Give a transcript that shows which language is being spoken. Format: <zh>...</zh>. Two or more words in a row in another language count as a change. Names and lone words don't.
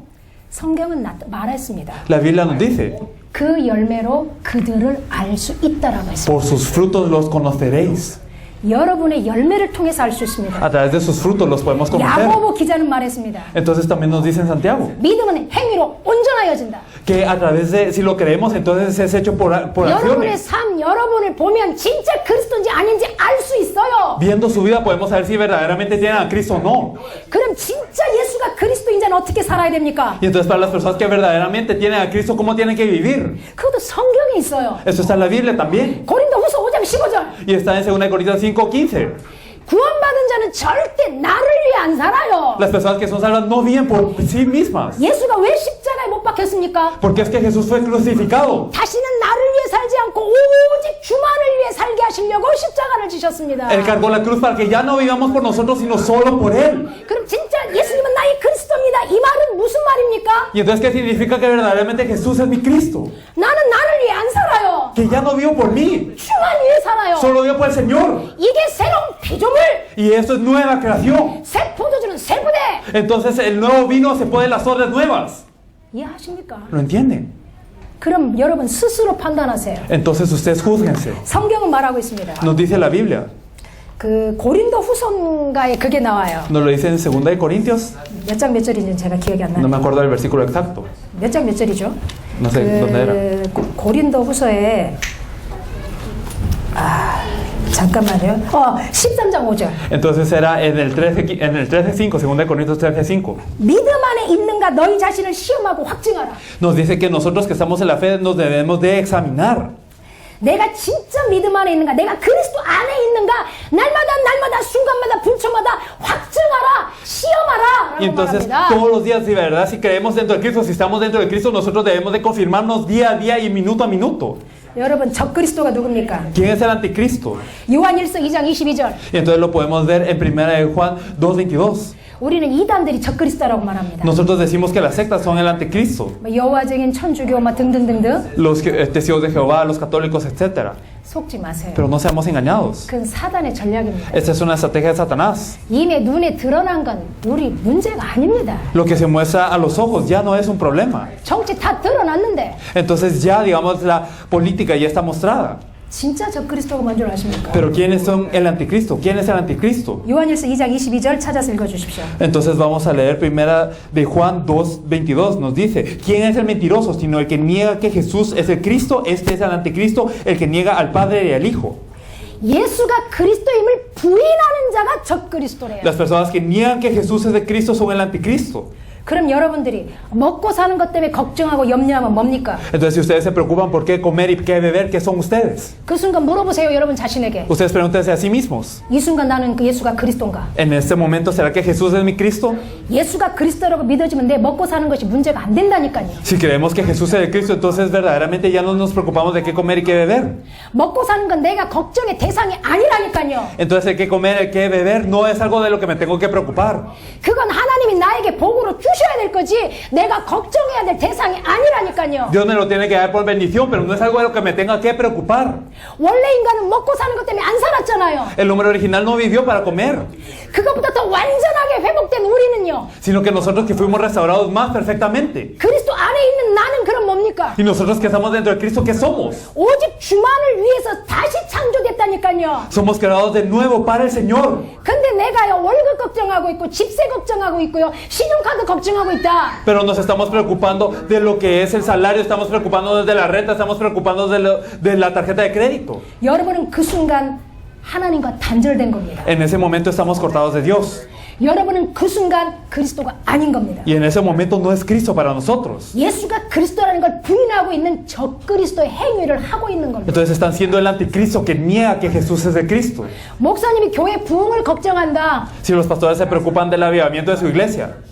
<ko>성경은 말했습니다.</ko> <es>La Biblia nos dice,</es> <ko>그 열매로 그들을 알 수 있다라고 했습니다.</ko> <es>por sus frutos los conoceréis.</es> <ko>여러분의 열매를 통해서 알 수 있습니다.</ko> <es>A través de sus frutos los podemos conocer.</es> <ko>야고보 기자는 말했습니다.</ko> <es>Entonces también nos dice en Santiago</es> <ko>믿음은 행위로 온전하여진다.</ko> <es>que a través de, si lo creemos, entonces es hecho por</es> <ko>여러분의</ko> <es>acciones.</es> <ko>삶, 여러분을 보면 진짜 그리스도인지 아닌지 알 수 있어요.</ko> <es>Viendo su vida podemos saber si verdaderamente tienen a Cristo o no.</es> <ko>그럼 진짜 예수가 그리스도인자는 어떻게 살아야 됩니까?</ko> <es>Y entonces para las personas que verdaderamente tienen a Cristo, ¿cómo tienen que vivir?</es> <ko>그것도 성경에 있어요.</ko> <es>Eso está en la Biblia también.</es> <ko>고린도후서 5장 15절.</ko> <es>Y está en 2 Corintios 5:15.</es> <ko>구원받은 자는 절대 나를 위해 안 살아요.</ko> <es>Las personas que son salvas no viven por sí mismas.</es> <ko>예수가 왜 십자가에 못 박혔습니까?</ko> <es>Porque es que Jesús fue crucificado.</es> <ko>다시는 나를 위해 살지 않고 오직 주만을 위해 살게 하시려고 십자가를 지셨습니다.</ko> <es>Él cargó la cruz para que ya no vivamos por nosotros, sino solo por Él.</es> <ko>그럼 진짜 예수님은 나의 그리스도입니다. 이 말은 무슨 말입니까?</ko> <es>Y entonces, ¿qué significa que verdaderamente Jesús es mi Cristo?</es> <ko>나는 나를 위해 안 살아요.</ko> <es>Que ya no vivo por mí,</es> <ko>주만 위해 살아요.</ko> <es>solo vivo por el Señor.</es> <ko>이게 새로운 피조물.</ko> <es>Y eso es nueva creación.</es> <ko>새 포도주는 새 부대.</ko> <es>Entonces el nuevo vino se pone en las obras nuevas.</es> <ko>이해하십니까?</ko> <es>¿Lo entienden?</es> <ko>그럼 여러분 스스로 판단하세요.</ko> <es>Entonces ustedes júzguense.</es> <ko>성경은 말하고 있습니다.</ko> <es>Nos dice la Biblia.</es> <ko>그 고린도 후서가에 그게 나와요.</ko> <es>Nos lo dice en 2 Corintios.</es> <ko>몇 장 몇 절인지 제가 기억이 안</ko> <es>No</es> <ko>나요.</ko> <es>me acuerdo del versículo exacto.</es> <ko>몇 장 몇 절이죠?</ko> <es>No sé dónde era.</es> <ko>고린도 후서에 잠깐만요. 13장 5절.</ko> <es>Entonces era en el 13:5, 2 Corintios 13:5.</es> <ko>믿음 안에 있는가 너희 자신을 시험하고 확증하라.</ko> <es>Nos dice que nosotros que estamos en la fe nos debemos de examinar.</es> <ko>내가 진짜 믿음 안에 있는가, 내가 그리스도 안에 있는가, 날마다 순간마다 분초마다 확증하라, 시험하라</ko> <es>Y</es> <ko>라고</ko> <es>entonces</es> <ko>말합니다.</ko> <es>todos los días, si verdad, si creemos dentro de Cristo, si estamos dentro de Cristo, nosotros debemos de confirmarnos día a día y minuto a minuto.</es> <ko>여러분 적그리스도가 누굽니까?</ko> <es>¿Quién es el anticristo?</es> <ko>요한일서 2장 22절.</ko> <es>Y entonces lo podemos ver en 1 de Juan 2:22.</es> <ko>우리는 이단들이 적그리스도라고 말합니다.</ko> <es>Nosotros decimos que las sectas son el anticristo.</es> <ko>여호와적인 천주교 등등등등.</ko> <es>Los testigos de Jehová, los católicos, etc.</es> <ko>속지 마세요.</ko> <es>Pero no seamos engañados.</es> <ko>그건 사단의 전략입니다.</ko> <es>Esta es una estrategia de Satanás.</es> <ko>이미 눈에 드러난 건 우리 문제가 아닙니다.</ko> <es>Lo que se muestra a los ojos ya no es un problema.</es> <ko>정치 다 드러났는데</ko> <es>Entonces ya, digamos, la política ya está mostrada.</es> <ko>진짜 적그리스도가 뭔 줄 아십니까?</ko> <es>Pero ¿quiénes son el anticristo? ¿Quién es el anticristo?</es> <ko>요한일서 2장 22절 찾아서 읽어주십시오.</ko> <es>Entonces vamos a leer primera de Juan 2:22. Nos dice, ¿quién es el mentiroso? Sino el que niega que Jesús es el Cristo. Este es el anticristo, el que niega al Padre y al Hijo.</es> <ko>예수가 그리스도임을 부인하는 자가 적그리스도래요.</ko> <es>Las personas que niegan que Jesús es el Cristo son el anticristo.</es> <ko>그럼 여러분들이 먹고 사는 것 때문에 걱정하고 염려하면 뭡니까?</ko> <es>Entonces si ustedes se preocupan por qué comer y qué beber, ¿qué son ustedes?</es> <ko>그 순간 물어보세요, 여러분 자신에게.</ko> <es>Ustedes pregúntense a sí mismos.</es> <ko>이 순간 나는 그 예수가 그리스도인가?</ko> <es>En este momento, ¿será que Jesús es mi Cristo?</es> <ko>예수가 그리스도라고 믿어지면 내 먹고 사는 것이 문제가 안 된다니까요.</ko> <es>Si creemos que Jesús es el Cristo, entonces verdaderamente ya no nos preocupamos de qué comer y qué beber.</es> <ko>먹고 사는 건 내가 걱정의 대상이 아니라니까요.</ko> <es>Entonces el qué comer, el qué beber no es algo de lo que me tengo que preocupar.</es> <ko>그건 하나님이 나에게 복으로 주셔야 될 거지 내가 걱정해야 될 대상이 아니라니까요.</ko> <es>Dios me lo tiene que dar por bendición, pero no es algo de lo que me tenga que preocupar.</es> <ko>원래 인간은 먹고 사는 것 때문에 안 살았잖아요.</ko> <es>El hombre original no vivió para comer,</es> <ko>그것보다 더 완전하게 회복된 우리는요.</ko> <es>sino que nosotros que fuimos restaurados más perfectamente.</es> <ko>그리스도 안에 있는 나는 그럼 뭡니까?</ko> <es>Y nosotros que estamos dentro de Cristo, ¿qué somos?</es> <ko>오직 주만을 위해서 다시 창조됐다니까요.</ko> <es>Somos creados de nuevo para el Señor.</es> <ko>근데 내가요 월급 걱정하고 있고 집세 걱정하고 있고요 신용카드 걱정하고 있다.</ko> <es>Pero nos estamos preocupando de lo que es el salario, estamos preocupándonos de la renta, estamos preocupándonos de la tarjeta de crédito.</es> <ko>여러분은 그 순간 하나님과 단절된 겁니다.</ko> <es>En ese momento estamos cortados de Dios.</es> <ko>여러분은 그 순간 그리스도가 아닌 겁니다.</ko> <es>Y en ese momento no es Cristo para nosotros.</es> <ko>예수가 그리스도라는 걸 부인하고 있는 적그리스도의 행위를 하고 있는 겁니다.</ko> <es>Entonces están siendo el anticristo que niega que Jesús es el Cristo.</es> <ko>목사님이 교회 부흥을 걱정한다.</ko> <es>Si los pastores se preocupan del avivamiento de su iglesia,</es>